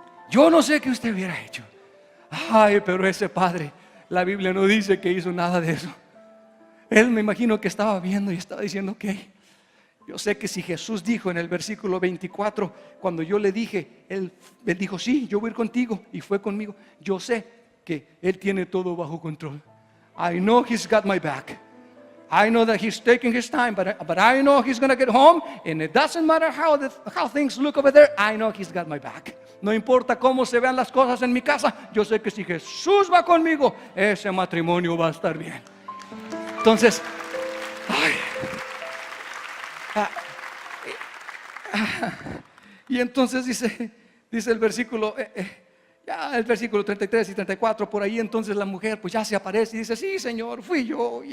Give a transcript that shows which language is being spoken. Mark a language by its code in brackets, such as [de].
[es] Yo no sé qué usted hubiera hecho. Ay, pero ese padre, la Biblia no dice que hizo nada de eso. Él, me imagino que estaba viendo y estaba diciendo, ok, yo sé que si Jesús dijo en el versículo 24, cuando yo le dije, él dijo, sí, yo voy a ir contigo, y fue conmigo. Yo sé que Él tiene todo bajo control. [en] I know He's got my back. I know that He's taking His time, but I know He's going to get home, and it doesn't matter how things look over there. I know He's got my back. [es] No importa cómo se vean las cosas en mi casa, yo sé que si Jesús va conmigo, ese matrimonio va a estar bien. Entonces, y entonces dice el versículo, ya el versículo 33 y 34, por ahí entonces la mujer pues ya se aparece y dice, sí Señor, fui yo.